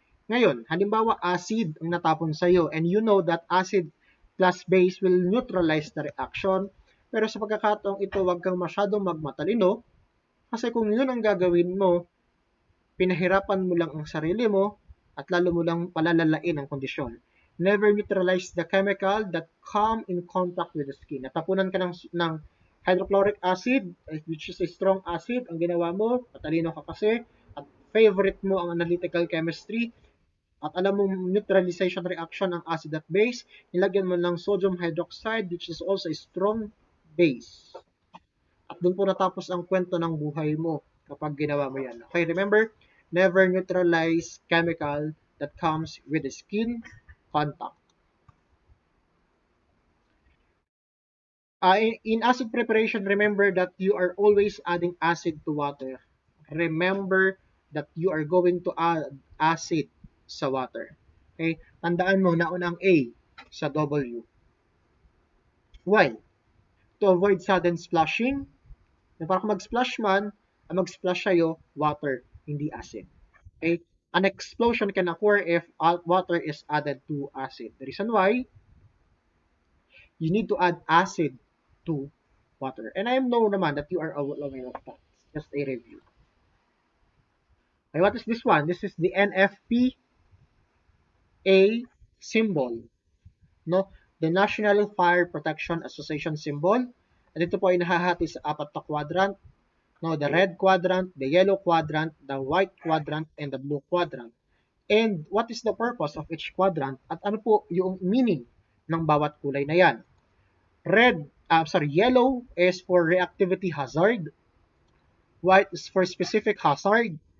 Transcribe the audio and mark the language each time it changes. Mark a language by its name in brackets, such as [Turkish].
[Filipino] Ngayon, halimbawa acid ang natapon sa iyo [English] and you know that acid plus base will neutralize the reaction, [Filipino] pero sa pagkakataong ito, huwag kang masyadong magmatalino kasi kung yun ang gagawin mo, pinahirapan mo lang ang sarili mo at lalo mo lang palalalain ang kondisyon. [English] Never neutralize the chemical that come in contact with the skin. [Filipino] Natapunan ka ng hydrochloric acid, [English] which is a strong acid, [Filipino] ang ginawa mo, patalino ka kasi, at favorite mo ang analytical chemistry, at alam mo neutralization reaction ng acid at base, nilagyan mo ng sodium hydroxide, [English] which is also a strong base. [Filipino] At doon po natapos ang kwento ng buhay mo kapag ginawa mo yan. [English] Okay, remember, never neutralize chemical that comes with the skin contact. In acid preparation, remember that you are always adding acid to water. Remember that you are going to add acid sa water. Okay? [Filipino] Tandaan mo, nauna ang A sa W. [English] Why? To avoid sudden splashing. [Filipino] Na para kung mag-splash man, ang mag-splash sa'yo, water, hindi acid. Okay? [English] An explosion can occur if water is added to acid. The reason why, you need to add acid to water. And I know naman that you are aware of that. Just a review. Okay, what is this one? This is the NFPA symbol. No? The National Fire Protection Association symbol. [Filipino] At ito po ay nahahati sa apat na quadrant. [English] No, the red quadrant, the yellow quadrant, the white quadrant, and the blue quadrant. And what is the purpose of each quadrant? [Filipino] At ano po yung meaning ng bawat kulay na yan? [English] Yellow is for reactivity hazard. White is for specific hazard.